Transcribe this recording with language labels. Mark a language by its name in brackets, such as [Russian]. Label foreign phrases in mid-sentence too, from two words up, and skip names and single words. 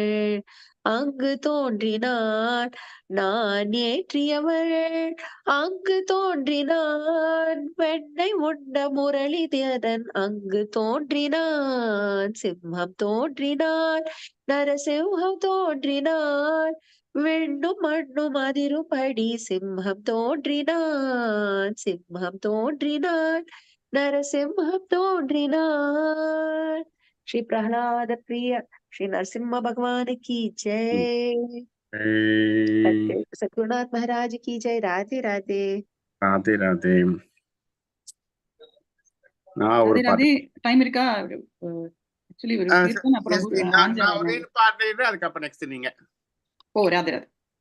[Tamil] அங்கு தோன்றினான் நான் ஏற்றியவள் அங்கு தோன்றினான் வெண்ணை உண்ட முரளிதரன் அங்கு தோன்றினான் சிம்ஹம் தோன்றினான் நரசிம்ஹம் தோன்றினான் விண்ணும் மண்ணும் அதிரும்படி சிம்ஹம் தோன்றினான் சிம்ஹம் தோன்றினான் नरसिंह तोन्றினான்। [Hindi] श्री प्रहलाद प्रिय श्री नरसिम्हा भगवान की जय। सद्गुरुनाथ महाराज की जय। राधे राधे [Tamil] ராதே ராதே. நான் ஒரு ராதே ராதே. டைம் இருக்கா? ஆக்சுவலி ஒரு கீர்த்தன் அப்புறம் நான் ஒரே பாட்டு அதுக்கப்புறம் நெக்ஸ்ட் நீங்க. ஓ ராதே ராதே.